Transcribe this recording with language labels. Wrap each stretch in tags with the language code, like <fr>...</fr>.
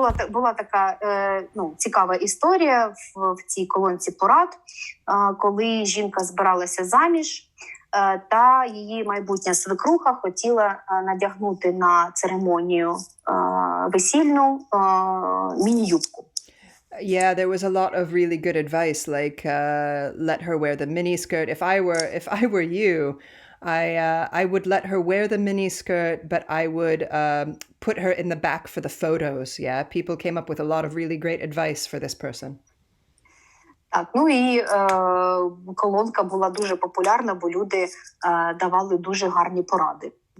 <uk>Була така цікава історія в цій колонці порад, коли жінка збиралася заміж, та її майбутня свекруха хотіла надягнути на церемонію весільну міні-юбку.</uk> <en>Yeah, there was a lot of really good advice, like let her wear the miniskirt. If I were you, I would let her wear the miniskirt, but I would put her in the back for the photos. Yeah, people came up with a lot of really great advice for this person.</en> <uk>Так, і колонка була дуже популярна, бо люди давали дуже гарні поради.</uk>